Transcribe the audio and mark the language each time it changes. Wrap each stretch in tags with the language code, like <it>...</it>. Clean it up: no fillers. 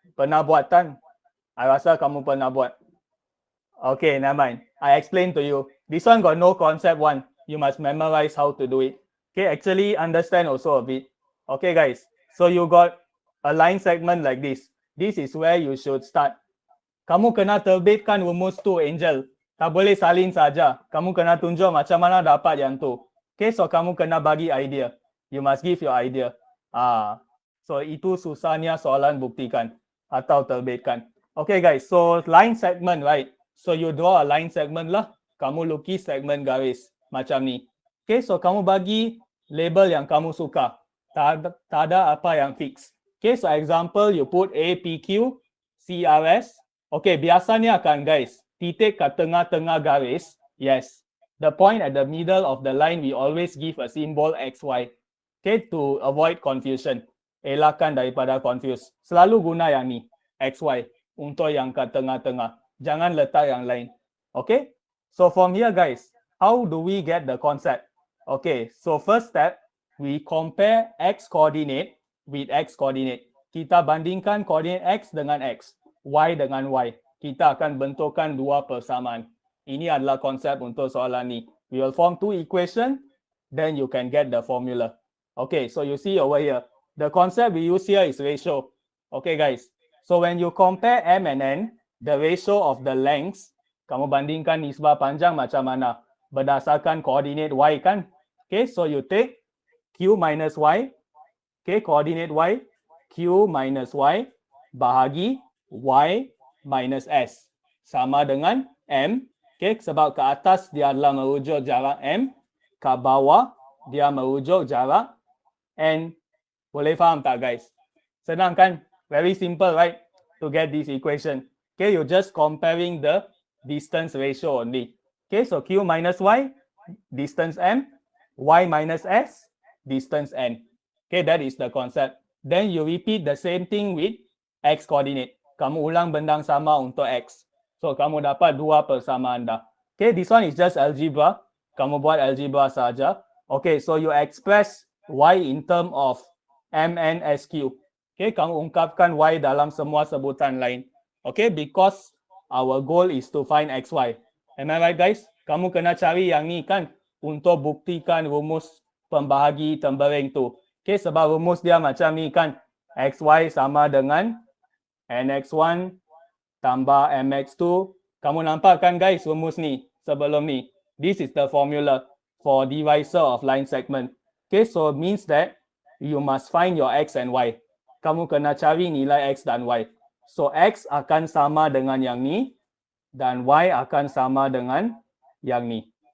<ms>Pernah buat kan? I rasa kamu pernah buat.</ms> <en>Okay, never mind. I explain to you. This one got no concept one. You must memorize how to do it. Okay, actually understand also a bit. Okay guys, so you got a line segment like this. This is where you should start.</en> <ms>Kamu kena terbitkan rumus tu, Angel. Tak boleh salin saja. Kamu kena tunjuk macam mana dapat yang tu. Okay, so kamu kena bagi idea.</ms> <en>You must give your idea.</en> <ms>So itu susahnya soalan buktikan atau terbitkan.</ms> <en>Okay guys, so line segment, right? So you draw a line segment lah.</en> <ms>Kamu lukis segmen garis macam ni. Okay, so kamu bagi label yang kamu suka. Tak ada apa yang fix.</ms> <en>Okay, so example you put A, P, Q, C, R, S.</en> <ms>Okay, biasanya kan guys, titik kat tengah-tengah garis. Yes.</ms> <en>The point at the middle of the line, we always give a symbol XY. Okay, to avoid confusion.</en> <ms>Elakkan daripada confuse. Selalu guna yang ni, XY, untuk yang kat tengah-tengah. Jangan letak yang lain.</ms> <en>Okay, so from here guys, how do we get the concept? Okay, so first step, we compare X coordinate with X coordinate.</en> <ms>Kita bandingkan koordinat X dengan X, Y dengan Y. Kita akan bentukkan 2 persamaan. Ini adalah konsep untuk soalan ni.</ms> <en>We will form 2 equation, then you can get the formula. Okay, so you see over here, the concept we use here is ratio. Okay guys, so when you compare M and N, the ratio of the lengths,</en> <ms>kamu bandingkan nisbah panjang macam mana? Berdasarkan koordinat Y kan? Okay,</ms> <en>so you take Q minus Y,</en> <ms>okay, koordinat Y, Q minus Y, bahagi Y minus S. Sama dengan M, okay, sebab ke atas dia adalah merujuk jarak M, ke bawah dia merujuk jarak N. Boleh faham tak guys? Senang kan?</ms> <en>Very simple, right? To get this equation. Okay, you're just comparing the distance ratio only. Okay, so Q minus Y, distance M, Y minus S, distance N. Okay, that is the concept. Then you repeat the same thing with X coordinate.</en> <ms>Kamu ulang benda sama untuk X. So, kamu dapat 2 persamaan dah.</ms> <en>Okay, this one is just algebra.</en> <ms>Kamu buat algebra saja.</ms> <en>Okay, so you express Y in term of M, N, S, Q.</en> <ms>Okay, kamu ungkapkan Y dalam semua sebutan lain.</ms> <en>Okay, because our goal is to find XY. Am I right, guys?</en> <ms>Kamu kena cari yang ni kan untuk buktikan rumus pembahagi tempering tu. Okay, sebab rumus dia macam ni kan. XY sama dengan NX1 tambah MX2. Kamu nampak kan guys rumus ni sebelum ni.</ms> <en>This is the formula for divisor of line segment. Okay, so it means that you must find your X and Y.</en> <ms>Kamu kena cari nilai X dan Y. So X akan sama dengan yang ni dan Y akan sama dengan yang ni.</ms>